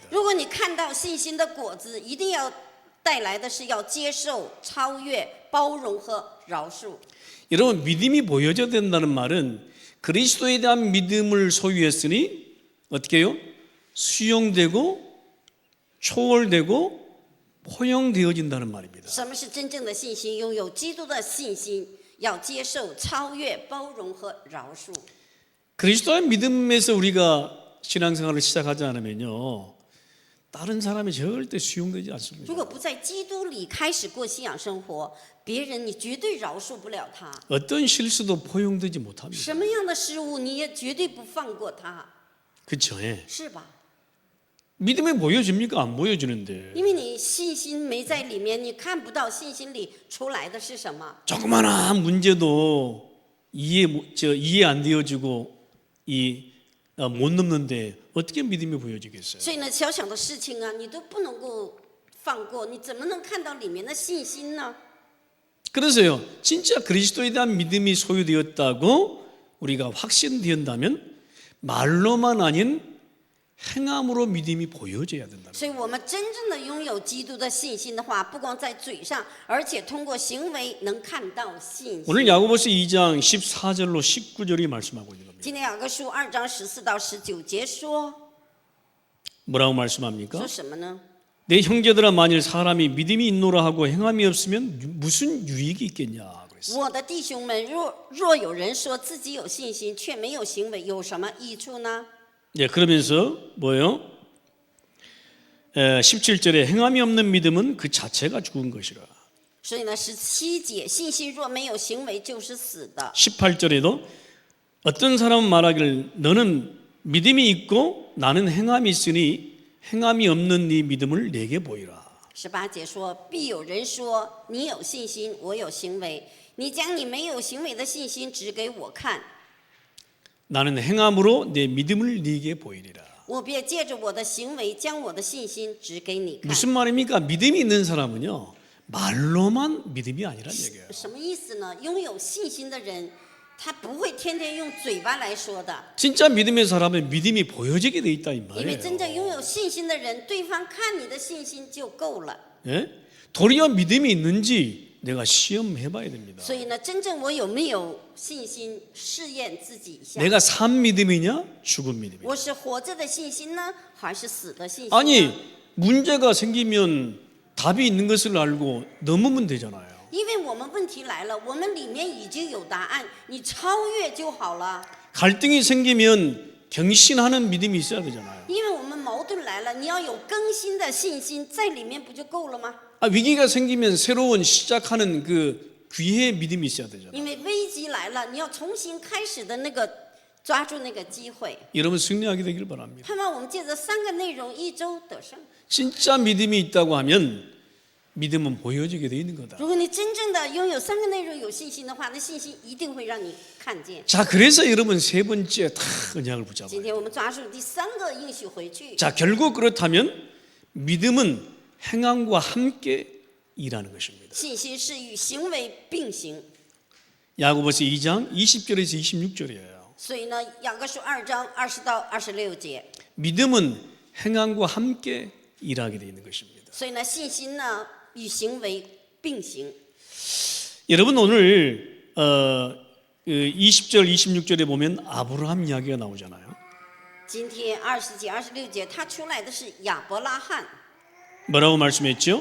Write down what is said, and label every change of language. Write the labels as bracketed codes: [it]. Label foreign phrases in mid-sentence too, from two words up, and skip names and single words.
[zh] 如果你看到信心的果子，一定要带来的是要接受、超越、包容和饶恕。 [ko] 여러분 믿음이 보여져야 된다는 말은 그리스도에 대한 믿음을 소유했으니 어떻게 해요? 수용되고 초월되고 포용되어진다는 말입니다. [zh] 什么是真正的信心？拥有基督的信心，要接受、超越、包容和饶恕。 [ko] 그리스도의 믿음에서 우리가 신앙생활을 시작하지 않으면요 다른 사람이 절대 수용되지 [zh] 如 [ko] 않습니다. [zh] 果不在基督里开始过信仰生活，别人你绝对饶恕不了他。 [ko] 어떤 실수도 포용되지 못합니다. [zh] 什么样的失误，你也绝对不放过他， [ko] 그렇죠? 예. [zh] 是吧？ [ko] 믿음이 보여집니까? 안 보여지는데 [zh] 因为你信心没在里面，你看不到信心里出来的是什么。 [ko] 조그마한 문제도 이해 안 되어지고 못 넘는데 어떻게 믿음이 보여지겠어요? [zh] 所以呢，小小的事情啊，你都不能够放过，你怎么能看到里面的信心呢？ [ko] 그래서요 진짜 그리스도에 대한 믿음이 소유되었다고 우리가 확신된다면 말로만 아닌 행함으로 믿음이 보여져야 된다. [zh] 所以我们真正的拥有基督的信心的话，不光在嘴上，而且通过行为能看到信心。 [ko] 오늘 야고보서 2장 14절로 19절이 말씀하고 있는 겁니다. [zh] 今天雅各书2章14到19节说 [ko] 뭐라고 말씀합니까? [zh] 说什么呢？ [ko] 내 형제들아 만일 사람이 믿음이 있노라 하고 행함이 없으면 무슨 유익이 있겠냐 그랬어요. [zh] 我的弟兄们，若有人说自己有信心，却没有行为，有什么益处呢？ [ko] 예, 그러면서 뭐예요? 17절에 행함이 없는 믿음은 그 자체가 죽은 것이라. [zh] 所以呢，17节，信心若没有行为，就是死的。 [ko] 18절에도 어떤 사람은 말하기를 너는 믿음이 있고 나는 행함이 있으니 행함이 없는 네 믿음을 내게 보이라. [zh] 18 节说，必有人说你有信心，我有行为，你将你没有行为的信心指给我看， [ko] 나는 행함으로 내 믿음을 네게 보이리라. [zh] 我便借着我的行为将我的信心指给你看。 [ko] 무슨 말입니까? 믿음이 있는 사람은요 말로만 믿음이 아니란 얘기예요. [zh] 什么意思呢？拥有信心的人，他不会天天用嘴巴来说的， [ko] 진짜 믿음의 사람은 믿음이 보여지게 돼 있다 이 [zh] 因为 [ko] 말이에요. [zh] 真正拥有信心的人，对方看你的信心就够了。 [ko] 예? 도리어 믿음이 있는지 내가 시험해봐야 됩니다. [zh] 所以呢，真正我有没有信心，试验自己一下。 [ko] 내가 산 믿음이냐 죽은 믿음이냐. [zh] 我是活着的信心呢，还是死的信心呢？ [ko] 아니 문제가 생기면 답이 있는 것을 알고 넘으면 되잖아요. [zh] 因为我们问题来了，我们里面已经有答案，你超越就好了。 [ko] 갈등이 생기면 경신하는 믿음이 있어야 되잖아요. [zh] 因为我们矛盾来了，你要有更新的信心在里面，不就够了吗？ [ko] 위기가 생기면 새로운 시작하는 그 귀의 믿음이 있어야 되잖아요. [zh] 因为危机来了，你要重新开始的那个，抓住那个机会。 [ko] 여러분 승리하게 되길 바랍니다. [zh] 盼望我们借着3个内容，一周得胜。 [ko] 진짜 믿음이 있다고 하면 믿음은 보여지게 돼 있는 거다. [zh] 如果你真正的拥有3个内容有信心的话，那信心一定会让你看见。 [ko] 자, 그래서 여러분 세 번째 다 언약을 붙잡아요. [zh] 今天我们抓住第3个应许回去。 [ko] 자, 결국 그렇다면 믿음은 행함과 함께 일하는 것입니다. [zh] 信心是与行为并行， [ko] 야고보서 2장 20절에서 26절이에요. [zh] 所以呢，雅各书2章20到26节。 [ko] 믿음은 행함과 함께 일하게 되어 있는 것입니다. [zh] 所以呢，信心呢与行为并行。 [ko] 여러분 오늘 20절 26절에 보면 아브라함 이야기가 나오잖아요. [zh] 今天20节、26节，他出来的是亚伯拉罕， [ko] 뭐라고 말씀했죠?